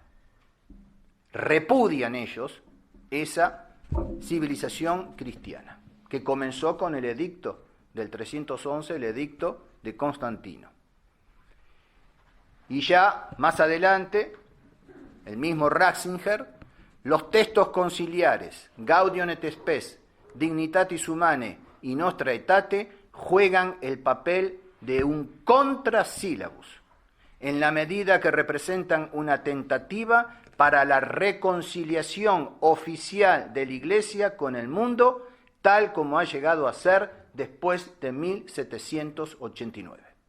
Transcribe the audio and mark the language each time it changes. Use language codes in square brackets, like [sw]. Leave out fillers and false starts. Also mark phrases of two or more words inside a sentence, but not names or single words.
[es] Repudian ellos esa civilización cristiana, que comenzó con el edicto del 311, el edicto de Constantino. Y ya más adelante, el mismo Ratzinger, los textos conciliares, Gaudium et Spes, Dignitatis Humanae y Nostra Aetate, juegan el papel de un contrasílabus, en la medida que representan una tentativa para la reconciliación oficial de la Iglesia con el mundo, tal como ha llegado a ser después de 1789.